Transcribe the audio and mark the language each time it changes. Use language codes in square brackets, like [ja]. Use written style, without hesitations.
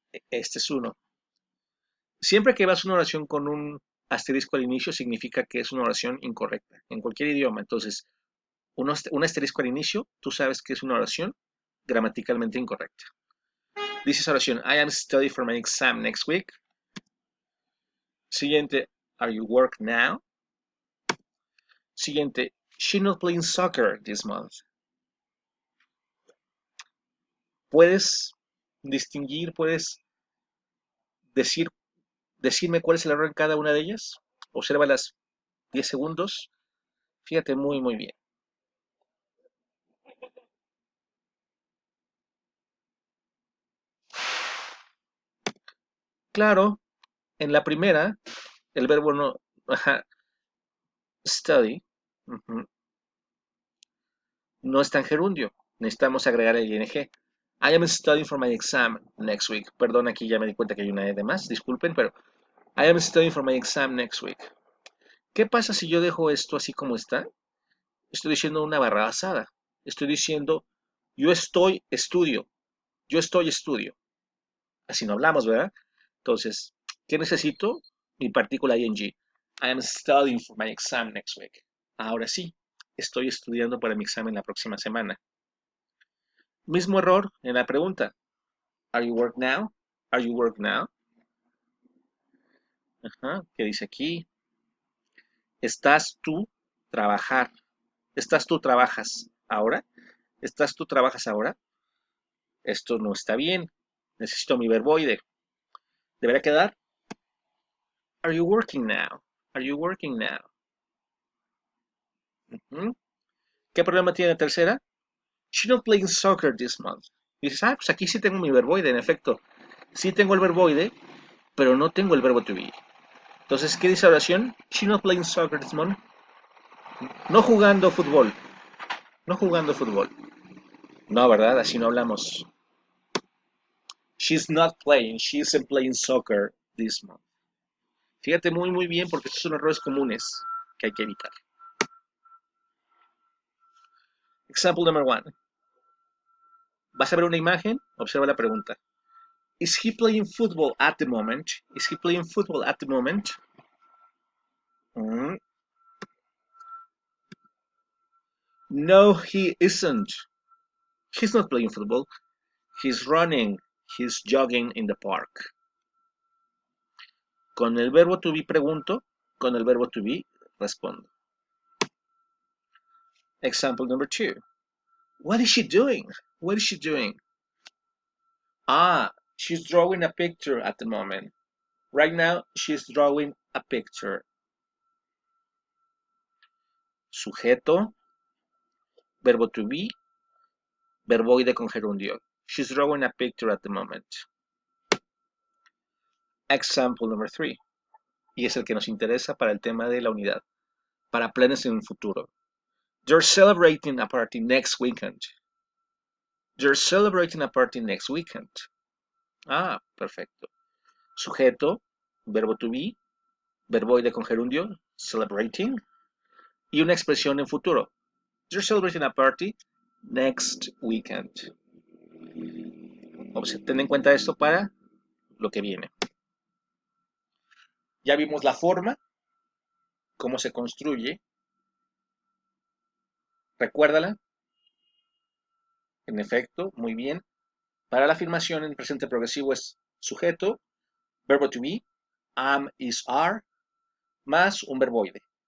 [es] Este es uno. Siempre que vas a una oración con un asterisco al inicio, significa que es una oración incorrecta, en cualquier idioma. Entonces, un asterisco al inicio, tú sabes que es una oración gramaticalmente incorrecta. [en] Dice esa oración, I am studying for my exam next week. Siguiente, are you work now? Siguiente, she's not playing soccer this month. [es] Puedes distinguir, puedes decir, decirme cuál es el error en cada una de ellas. Observa las 10 segundos. Fíjate muy, muy bien. Claro, en la primera, el verbo no, study, no está en gerundio. Necesitamos agregar el ing. [en] I am studying for my exam next week. [es] Perdón, aquí ya me di cuenta que hay una E de más. Disculpen, pero [en] I am studying for my exam next week. [es] ¿Qué pasa si yo dejo esto así como está? Estoy diciendo una barra basada. Estoy diciendo yo estudio. Yo estoy estudio. Así no hablamos, ¿verdad? Entonces, ¿qué necesito? Mi partícula ing. [en] I am studying for my exam next week. [es] Ahora sí, Estoy estudiando para mi examen la próxima semana. Mismo error en la pregunta. [en] Are you work now? Are you work now? [es] Ajá, ¿qué dice aquí? ¿Estás tú trabajar? ¿Estás tú trabajas ahora? ¿Estás tú trabajas ahora? Esto no está bien. Necesito mi verboide. Debería quedar [en] Are you working now? [es] Are you working now? Ujú. ¿Qué problema tiene la tercera? [en] She's not playing soccer this month. [es] Y dices, pues aquí sí tengo mi verboide, en efecto. Sí tengo el verboide, pero no tengo el verbo to be. Entonces, ¿qué dice la oración? [en] She's not playing soccer this month. [es] No jugando fútbol. No jugando fútbol. No, ¿verdad? Así no hablamos. [en] She's not playing. She isn't playing soccer this month. [es] Fíjate muy bien porque estos son errores comunes que hay que evitar. [en] Example number one. [es] Vas a ver una imagen, observa la pregunta. [en] Is he playing football at the moment? Is he playing football at the moment? Mm. No, he isn't. He's not playing football. He's running. He's jogging in the park. [es] Con el verbo to be pregunto, con el verbo to be respondo. [en] Example number two. What is she doing? What is she doing? She's drawing a picture at the moment. Right now, she's drawing a picture. [es] Sujeto, verbo to be, verboide con gerundio. [en] She's drawing a picture at the moment. Example number three. [es] Y es el que nos interesa para el tema de la unidad. Para planes en el futuro. [en] They're celebrating a party next weekend. They're celebrating a party next weekend. [es] Perfecto. Sujeto, verbo to be, verboide con gerundio, celebrating, y una expresión en futuro. [en] They're celebrating a party next weekend. [es] Ten en cuenta esto para lo que viene. Ya vimos la forma, cómo se construye. Recuérdala. En efecto, muy bien. Para la afirmación en presente progresivo es sujeto, verbo to be, am, is, are, más un verboide.